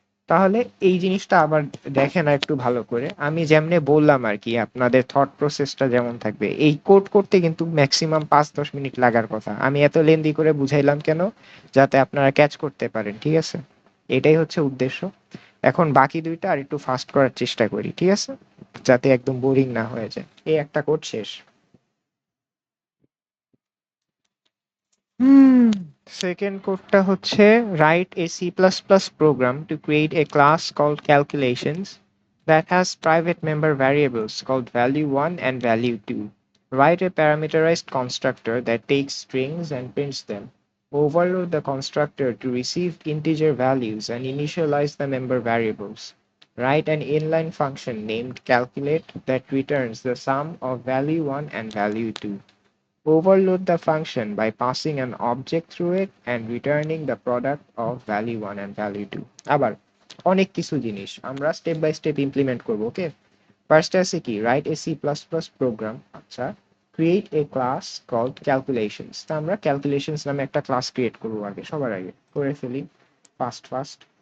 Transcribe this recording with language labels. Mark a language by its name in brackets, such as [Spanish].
[Bangla] তাহলে এই জিনিসটা আবার দেখেন আর একটু ভালো করে, আমি যেমনে বললাম আর কি, আপনাদের থট প্রসেসটা যেমন থাকবে, এই কোড করতে কিন্তু ম্যাক্সিমাম 5-10 মিনিট লাগার কথা। আমি এত লেন্দি করে বুঝাইলাম কেন? যাতে আপনারা ক্যাচ করতে পারেন, ঠিক আছে? এটাই হচ্ছে উদ্দেশ্য। এখন বাকি দুইটা আর একটু ফাস্ট করার চেষ্টা করি, ঠিক আছে? যাতে একদম বোরিং না হয়ে যায়। এই একটা কোড শেষ। হুম সেকেন্ড কোডটা হচ্ছে [English] write a C++ program to create a class called calculations that has private member variables called value1 and value2. Write a parameterized constructor that takes strings and prints them. Overload the constructor to receive integer values and initialize the member variables. Write an inline function named calculate that returns the sum of value1 and value2. Overload the function by passing an object through it and returning the product of value1 and value2. [Bangla] আবার অনেক কিছু জিনিস আমরা step by step implement করব। ওকে, first আছে কি [English] Write a C plus plus program. [Bangla] আচ্ছা, [English] Create a class called calculations. [Bangla] তা আমরা ক্যালকুলেশনস নামে একটা ক্লাস ক্রিয়েট করবো আগে, সবার আগে করে ফেলি ফাস্ট ফাস্ট।